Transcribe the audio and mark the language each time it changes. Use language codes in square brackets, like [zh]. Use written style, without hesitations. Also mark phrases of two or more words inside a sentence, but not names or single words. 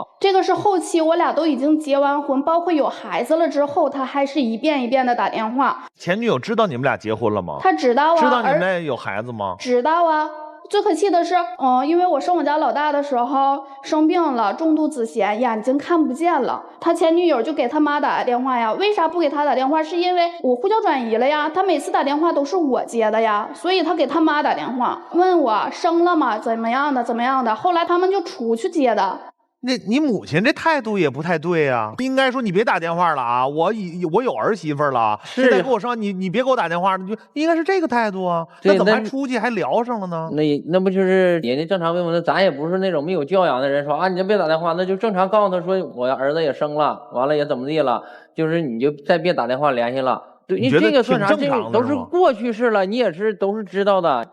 [zh] 這個是後期我倆都已經結完婚，包括有孩子了之後，他還是一遍一遍的打電話。前女友知道你們倆結婚了嗎？他知道啊。知道你們倆有孩子嗎？知道啊。最可氣的是，因為我生我家老大的時候生病了，重度子癇，眼睛看不見了。他前女友就給他媽打電話呀，為啥不給他打電話？是因為我呼叫轉移了呀，他每次打電話都是我接的呀，所以他給他媽打電話，問我生了嗎？怎麼樣的？怎麼樣的？後來他們就出去接的。那你母親這態度也不太對呀，應該說你別打電話了啊，我有兒媳婦了，現在給我生，你別給我打電話，你就應該是這個態度啊。那怎麼還出去還聊上了呢？那不就是人家正常問我，那咱也不是那種沒有教養的人，說啊你就別打電話，那就正常告訴他說我兒子也生了，完了也怎麼地了，就是你就再別打電話聯繫了。對，你這個算啥？這個都是過去式了，你也是都是知道的。